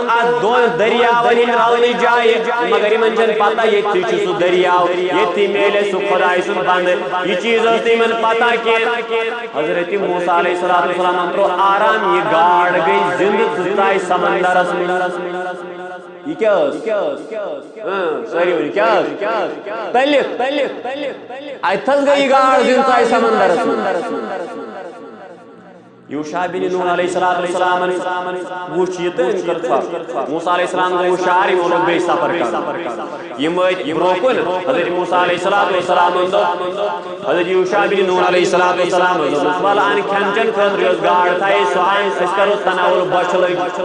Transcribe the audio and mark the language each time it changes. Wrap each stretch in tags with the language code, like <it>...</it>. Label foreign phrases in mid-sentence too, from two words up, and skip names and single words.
<ks>اَتھ 2 دٔریاوَن ہِنٛدۍ رونٕچ جایہِ مگر یِمن چھنہٕ پتہ ییٚتھی چھُ سُہ دٔریاو ییٚتھی میلہِ سُہ خۄداے سُنٛد بنٛدٕ یہِ چیٖز ٲس نہٕ یِمن پتہ کینٛہہ حضرت موسیٰ علیہ السلامن ترٛوو آرام یہِ گاڈ گٔے زِنٛدٕ تہٕ ژاے سمندرس منٛز یہ کیا ساری ونی کیا تٔلِتھ اتھس گٔے گاڈ زِنٛدٕ ژاے سمندرس منٛز یوٗشع بن نون علیہ السلامن وُچھ یہِ تہٕ أمۍ کٔر ژھۄپھ موسیٰ علیہ السلام گوٚو ہُشار یِمو لوگ بیٚیہِ سفر کرُن یِم وٲتۍ برٛونٛہہ کُن حضرت موسیٰ علیہ السلامن دوٚپ حضرت یوٗشع بن نون علیہ السلامن دوٚپُس وَلہٕ اَن کھٮ۪ن چٮ۪ن خٲطرٕ یۄس گاڈ تھایے سۄ اَن أسۍ کرو تناول بۄچھِ لٔگۍ</ks>